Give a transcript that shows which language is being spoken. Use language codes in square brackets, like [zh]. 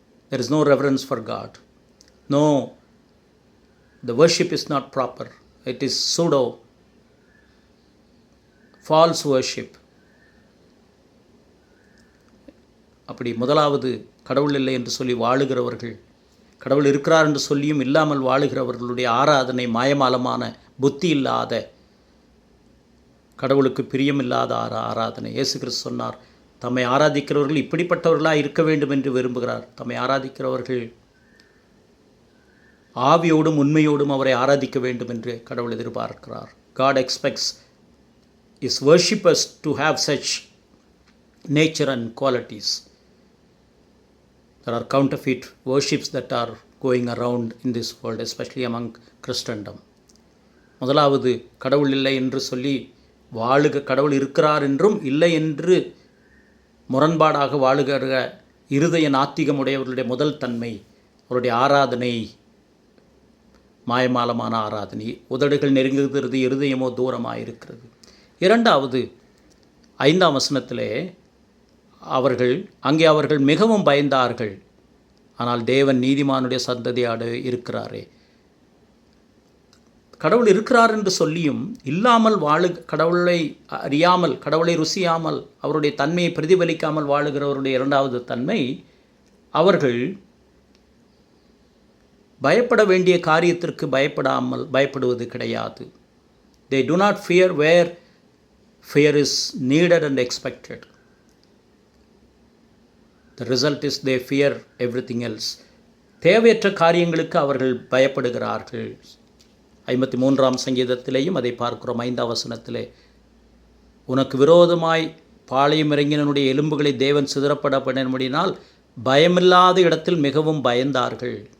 [en] There is no reverence for God. No, the worship is not proper. It is pseudo, false worship. [ta] அப்படி முதலாவது கடவுள் இல்லை என்று சொல்லி வாழுகிறவர்கள், கடவுள் இருக்கிறார் என்று சொல்லியும் இல்லாமல் வாழுகிறவர்களுடைய ஆராதனை மாயமாலமான புத்தி இல்லாத, கடவுளுக்கு பிரியமில்லாத ஆராதனை. இயேசு கிறிஸ்து சொன்னார், தம்மை ஆராதிக்கிறவர்கள் இப்படிப்பட்டவர்களாக இருக்க வேண்டும் என்று விரும்புகிறார். தம்மை ஆராதிக்கிறவர்கள் ஆவியோடும் உண்மையோடும் அவரை ஆராதிக்க வேண்டும் என்று கடவுள் எதிர்பார்க்கிறார். [en] God expects his worshippers to have such nature and qualities. There are counterfeit worships that are going around in this world, especially among Christendom. [ta] முதலாவது கடவுள் இல்லை என்று சொல்லி கடவுள் இருக்கிறார் என்றும் இல்லை என்று முரண்பாடாக வாழுகிற இருதய நாத்திகம் உடையவர்களுடைய முதல் தன்மை, அவருடைய ஆராதனை மாயமாலமான ஆராதனை. உதடுகள் நெருங்குகிறது, இருதயமோ தூரமாக இருக்கிறது. இரண்டாவது 5ஆம் வசனத்திலே அவர்கள் மிகவும் பயந்தார்கள். ஆனால் தேவன் நீதிமானுடைய சந்ததியோடு இருக்கிறாரே. கடவுள் இருக்கிறார் என்று சொல்லியும் இல்லாமல் கடவுளை அறியாமல், கடவுளை ருசியாமல், அவருடைய தன்மையை பிரதிபலிக்காமல் வாழுகிறவருடைய இரண்டாவது தன்மை, அவர்கள் பயப்பட வேண்டிய காரியத்திற்கு பயப்படுவது கிடையாது. [en] They do not fear where fear is needed and expected. The result is they fear everything else. [ta] தேவையற்ற காரியங்களுக்கு அவர்கள் பயப்படுகிறார்கள். 53ஆம் சங்கீதத்திலேயும் அதை பார்க்கிறோம். 5ஆம் வசனத்திலே, உனக்கு விரோதமாய் பாளையம் இறங்கினனுடைய எலும்புகளை தேவன் சிதறப்பட பண்ணினால் பயமில்லாத இடத்தில் மிகவும் பயந்தார்கள்.